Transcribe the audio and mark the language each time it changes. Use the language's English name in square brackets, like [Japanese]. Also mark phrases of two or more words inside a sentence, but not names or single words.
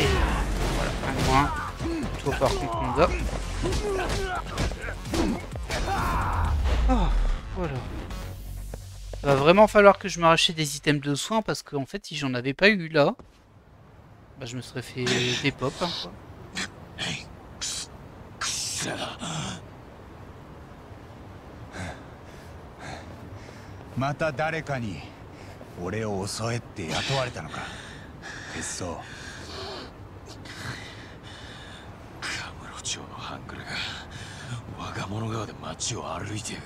[French] Voilà, un de moins. Toi par contre on va. Oh, voilà. Il va vraiment falloir que je me rachète des items de soins parce qu'en fait si j'en avais pas eu là, bah, je me serais fait des pop. Hein, quoi. さ [Japanese] また誰かに俺を襲えって雇われたのか。鉄僧。カムロ町の半グレが若者川で街を歩いてやがる。